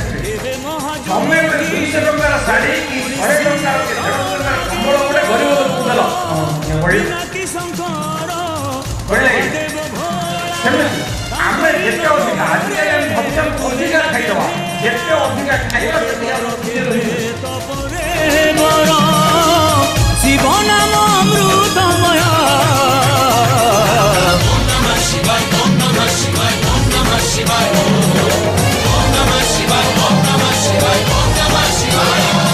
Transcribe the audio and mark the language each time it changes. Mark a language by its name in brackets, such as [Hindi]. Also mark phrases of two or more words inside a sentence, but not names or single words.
[Odia] ତମେ 200 ଟଙ୍କାର ଶାଢ଼ୀ କି 100 ଟଙ୍କାର କି 150 ଟଙ୍କାର କମ୍ବଳ ଗୋଟେ ଗରିବ ଲୋକକୁ ଦେଲ ସେମିତି ଆମେ ଯେତେ ଅଧିକା ଆଜିକାଲି ଆମେ ଭାବୁଛେ ଅଧିକା ଖାଇଦେବା ଯେତେ ଅଧିକା ଖାଇବା ସେତେ ଆମର [Hindi] शिव नाम अमृतमय। [Sanskrit] ॐ नमः शिवाय, ॐ नमः शिवाय, ॐ नमः शिवाय, ॐ नमः शिवाय, ॐ नमः शिवाय, ॐ नमः शिवाय.